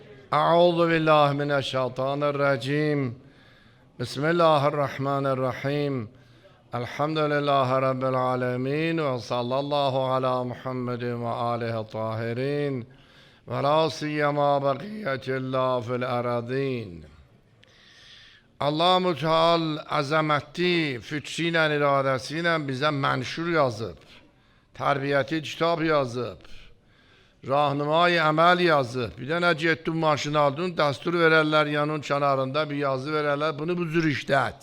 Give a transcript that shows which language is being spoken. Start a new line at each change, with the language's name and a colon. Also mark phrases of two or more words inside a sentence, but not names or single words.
Arabic: أعوذ بالله من الشيطان الرجيم بسم الله الرحمن الرحيم الحمد لله رب العالمين وصلى الله على محمد وآله الطاهرين ولا سيما بقية الله في الأراضين.
Azerbaijani: Allah-u Teala əzəmətli fikri ilə, iradəsi ilə bizə mənşur yazıb, tərbiyəti kitab yazıb, rahnımay əməl yazıb. Bir dənə getdin maşını aldın, dəstur verərlər yanın kənarında, bir yazı verərlər, bunu bu cür işlət.